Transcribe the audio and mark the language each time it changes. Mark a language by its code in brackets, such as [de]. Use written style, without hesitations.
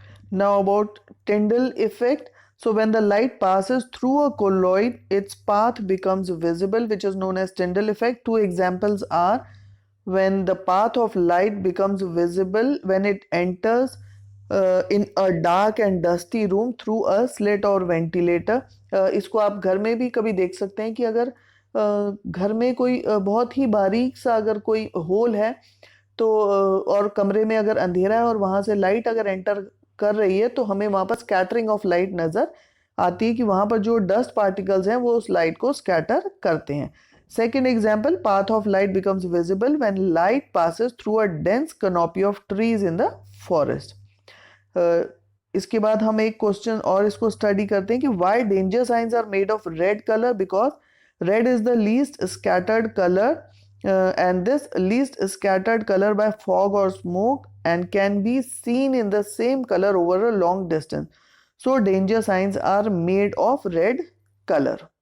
[en] Now about Tyndall effect. So when the light passes through a colloid, its path becomes visible, which is known as Tyndall effect. Two examples are when the path of light becomes visible when it enters in a dark and dusty room through a slit or ventilator. [hi] इसको आप घर में भी कभी देख सकते हैं कि अगर घर में कोई बहुत ही बारीक सा अगर कोई होल है तो और कमरे में अगर अंधेरा है और वहाँ से लाइट अगर एंटर कर रही है तो हमें वहाँ पर स्कैटरिंग ऑफ लाइट नज़र आती है कि वहाँ पर जो डस्ट पार्टिकल्स हैं वो उस लाइट को स्कैटर करते हैं. [en] Second example, path of light becomes visible when light passes through a dense canopy of trees in the forest. [hi] इसके बाद हम एक क्वेश्चन और इसको स्टडी करते हैं कि [en] Why danger signs are made of red colour. Because red is the least scattered colour and this least scattered color by fog or smoke and can be seen in the same color over a long distance. So danger signs are made of red color.